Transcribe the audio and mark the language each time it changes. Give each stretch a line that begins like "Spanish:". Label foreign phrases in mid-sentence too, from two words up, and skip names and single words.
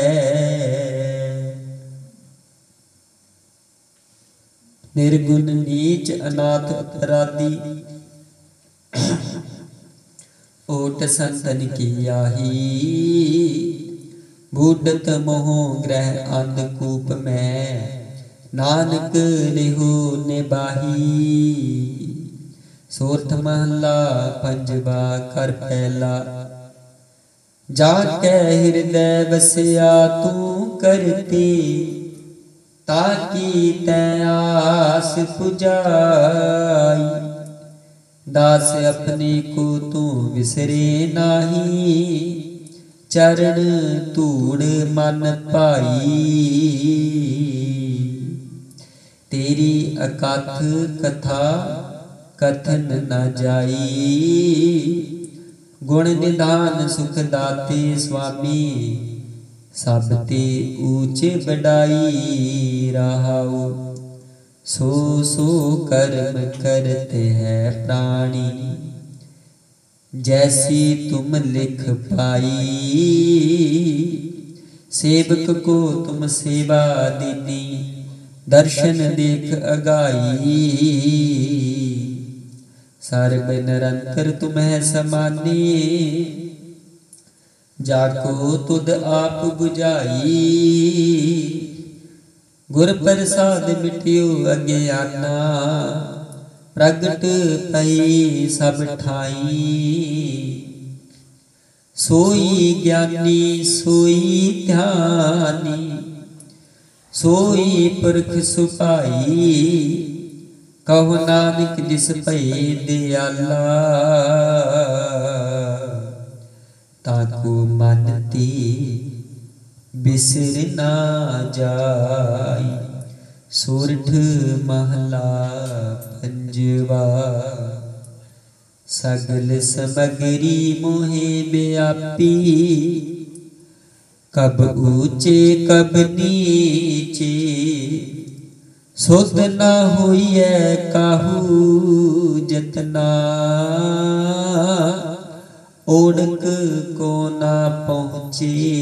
Hindi: निर्गुण नीच अनाथ अपराधी, ओट संतन की आही। बूढ़त मोह ग्रह अंधकूप में, नानक लिहु निबाही। सोरठ महला पंजवा कर पहला। जाके हृदय बसिया तू करती, ताकि तै आस पुजाई। दास अपने को तू विसरे नाही, चरण धूड़ मन पाई। तेरी अकथ कथा कथन न जाई, गुण निधान सुख दाते स्वामी, सब ते ऊंचे बढ़ाई। रहाओ सो सो कर्म करते हैं प्राणी, जैसी तुम लिख पाई। सेवक को तुम सेवा दीनी, दर्शन देख अगाई। सर्ब निरंतर तुम्हें समाने, जाको तुद आप बुझाई। गुर प्रसाद मिटियो अज्ञाना, प्रगट पई सब ठाई। सोई ज्ञानी सोई ध्यानी, सोई पुरख सुपाई। कहो नानक जिस भये दयाला, ताको मन ते बिसर ना जाई। सोरठ महला पंजवा। सगल समगरी मोहे व्यापी, कब ऊंचे कब नीचे। सुध न होइए काहू जतना, ओढ़क को ना पहुँचे।